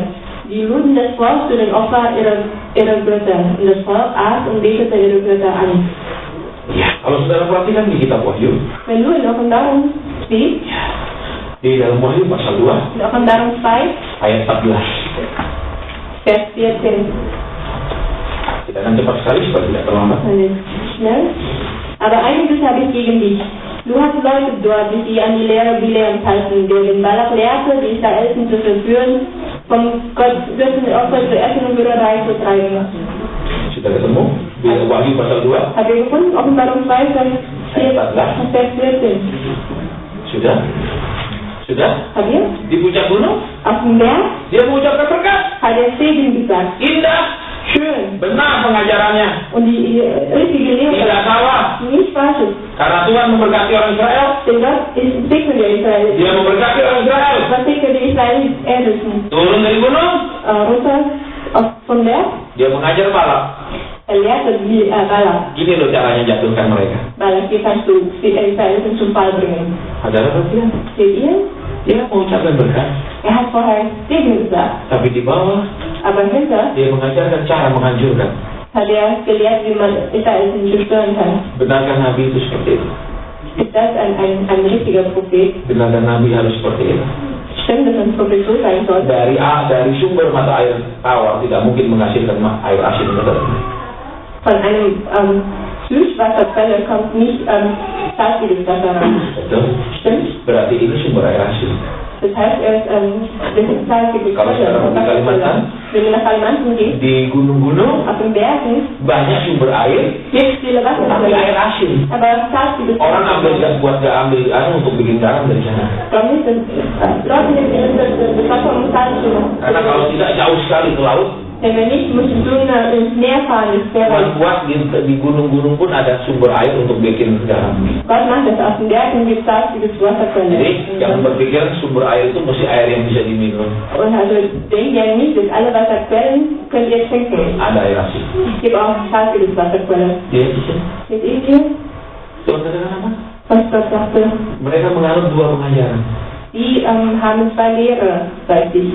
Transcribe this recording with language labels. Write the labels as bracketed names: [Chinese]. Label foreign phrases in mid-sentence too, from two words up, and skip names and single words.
[German] Die luden das Volk zu den Opfern ihrer Götter. Und das Volk aß und betete ihre Götter an. [Indonesian] Ya, kalau saudara perhatikan di kitab Wahyu, [German] Wenn du in Offenbarung siehst, [Indonesian] di dalam Wahyu pasal 2, [German] in Offenbarung 2, [Indonesian] ayat 14. [German] Vers 14. [Indonesian] Kita akan cepat sekali supaya tidak terlambat. [German] Schnell. Aber einiges habe ich gegen dich. Du hast Leute dort, die sich an die Lehre Bileams halten, der den Balak lehrte, die Israeliten zu verführen, vom göttlichen Opfer zu essen und Hurerei zu treiben. [Indonesian] Sudah ketemu? Di Wahyu pasal 2, [German] Habt ihr gefunden? Offenbarung 2, Vers 14. [Indonesian] sudah? Sudah? [German] Habt ihr? [Indonesian] Di puncak gunung, [German] Auf dem Berg [Indonesian] dia mengucapkan berkat. [German] hat er Segen gesagt. [Indonesian] Indah, [German] Schön. [Indonesian] benar pengajarannya. [German] Und die richtige Lehre, [Indonesian] Tidak salah. [German] nicht falsches. [Indonesian] Karena Tuhan memberkati orang Israel, [German] Denn Gott ist Segen der Israeliten. [Indonesian] dia memberkati orang Israel. [German] Was segnet die Israeliten? [Indonesian] Turun dari gunung, [German] Runter vom Berg. [Indonesian] dia mengajar Balak. [German] Er lehrte Balak. [Indonesian] Gini loh caranya jatuhkan mereka. Balak, [German] wie kannst du die Israeliten zum Fall bringen? [Indonesian] Saudara perhatikan, [German] Seht ihr? [Indonesian] dia mengucapkan berkat, [German] Er hat vorher Segen gesagt. [Indonesian] tapi di bawah [German] Aber hinter [Indonesian] dia mengajarkan cara menghancurkan. [German] hat er gelehrt, wie man Israeliten zerstören kann. [Indonesian] Benarkah Nabi itu seperti itu? [German] Ist das ein richtiger Prophet? [Indonesian] Benarkah Nabi harus seperti itu? [German] Stimmt, dass ein Prophet so sein soll? [Indonesian] Dari sumber mata air tawar tidak mungkin menghasilkan air asin. Betul? [German] Von einem Süßwasserquelle kommt nicht salziges Wasser ran. [Indonesian] Betul? [German] Stimmt? [Indonesian] Berarti ini sumber air asli. [German] Das heißt, das ist salzige [Indonesian] Kalau [German] Quelle. [Indonesian] sekarang di Kalimantan, [German] Wenn du nach Kalimantan gehst, [Indonesian] di gunung-gunung [German] auf den Bergen, [Indonesian] banyak sumber air, [German] gibt es viele [Indonesian] tapi [German] Wasserquellen. [Indonesian] air asin. [German] Aber salziges [Indonesian] Orang ambil gas buat gak ambil untuk bikin garam dari sana. [German] Warum nicht? Leute nehmen das Wasser um Salz zu machen. [Indonesian] Karena kalau tidak jauh sekali ke laut, [German] Denn wenn nicht, musst du ins Meer fahren, ins Meer. [Indonesian] buat di gunung-gunung pun ada sumber air untuk bikin garam. [German] Gott macht das auf den Bergen, gibt salziges Wasserquelle. [Indonesian] Jadi jangan berpikir sumber air itu mesti air yang bisa diminum. [German] Und also denkt ihr nicht, dass alle Wasserquellen könnt ihr trinken. [Indonesian] Ada air asin. [German] Es gibt auch salziges Wasserquelle. [Indonesian] Dia di sini. [German] Seht ihr hier? [Indonesian] Tuhan katakan apa? [German] Was Gott sagte? [Indonesian] Mereka menganut dua pengajaran. [German] Die haben zwei Lehrer bei sich.